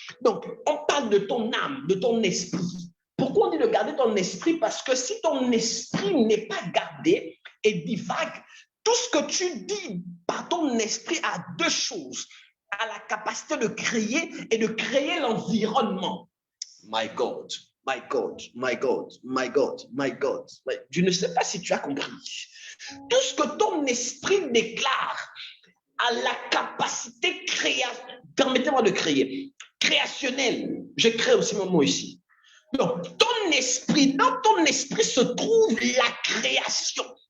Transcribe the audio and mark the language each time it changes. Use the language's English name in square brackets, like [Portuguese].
[French] Donc, on parle de ton âme, de ton esprit. Pourquoi on dit de garder ton esprit? Parce que si ton esprit n'est pas gardé et divague, tout ce que tu dis par ton esprit a deux choses. A la capacité de créer et de créer l'environnement. [English] My God, my God, my God, my God, my God. [French] Je ne sais pas si tu as compris. Tout ce que ton esprit déclare a la capacité permettez-moi de créer, créationnelle. Je crée aussi mon mot ici. Donc, dans ton esprit se trouve la création.